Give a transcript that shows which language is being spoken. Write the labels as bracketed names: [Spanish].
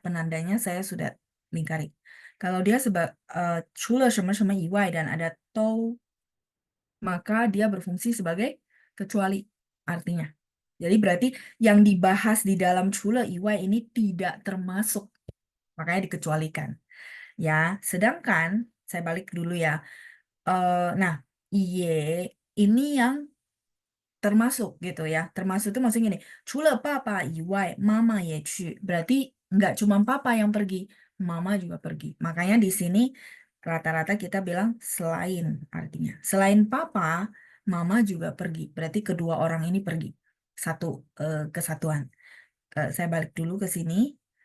[Indonesian] Penandanya saya sudah lingkari. Kalau dia 除了什么什么以外 dan ada to, maka dia berfungsi sebagai kecuali artinya. Jadi berarti yang dibahas di dalam 除了以外 ini tidak termasuk, makanya dikecualikan. Ya, sedangkan saya balik dulu ya. Nah, iye ini yang termasuk gitu ya. Termasuk itu maksudnya gini, [Chinese] 除了爸爸以外，妈妈也去. [Indonesian] Berarti nggak cuma papa yang pergi, mama juga pergi. Makanya di sini rata-rata kita bilang selain artinya. Selain papa, mama juga pergi. Berarti kedua orang ini pergi. Satu kesatuan. Saya balik dulu ke sini.